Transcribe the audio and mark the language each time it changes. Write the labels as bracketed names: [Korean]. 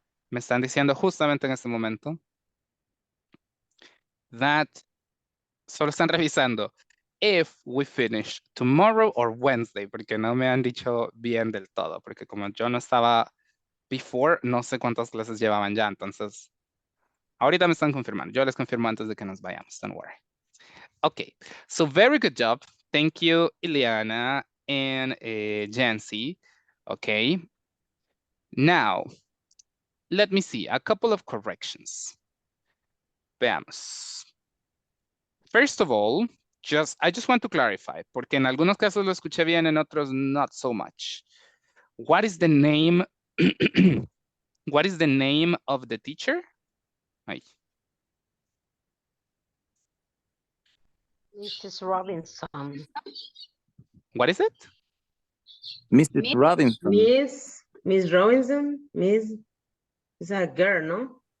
[Spanish] Me están diciendo justamente en este momento that solo están revisando [English] if we finish tomorrow or Wednesday, [Spanish] porque no me han dicho bien del todo, porque como yo no estaba before, no sé cuántas clases llevaban ya, entonces ahorita me están confirmando. Yo les confirmo antes de que nos vayamos, [English] don't worry. Okay, so very good job. Thank you, Ileana and Jancy. Okay. Now, let me see, a couple of corrections. [Spanish] Veamos. [English] First of all, I just want to clarify, [Spanish] porque en algunos casos lo escuché bien, en otros [English] not so much. What is the name? What is the name of the teacher? Ay. Mrs. Robinson. What is it? Mrs. Robinson. Miss Robinson, is a girl, no?